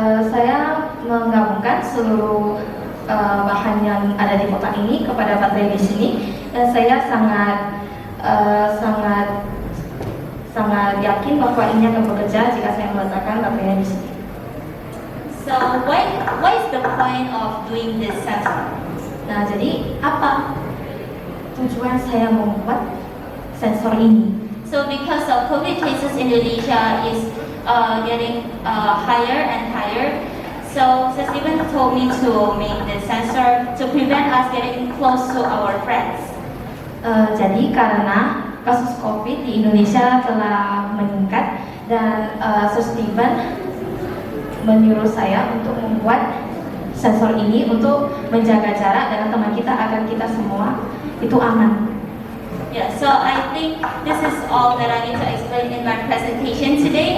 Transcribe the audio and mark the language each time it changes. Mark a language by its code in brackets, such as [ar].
[id] Saya menggabungkan seluruh bahan yang ada di kotak ini kepada baterai di sini dan saya sangat yakin bahwa ini akan bekerja jika saya meletakkan baterainya di sini. [en] So what is the point of doing this sensor? [id] Nah, jadi apa tujuan saya membuat sensor ini? [en] So because of COVID cases in Indonesia is getting higher and higher, so Steven told me to make this sensor to prevent us getting close to our friends. [id] Jadi karena kasus COVID di Indonesia telah meningkat dan Steven menyuruh saya untuk membuat sensor ini untuk menjaga jarak dengan teman kita agar kita semua itu aman. [en] Yeah, so I think this is all that I need to explain in my presentation today.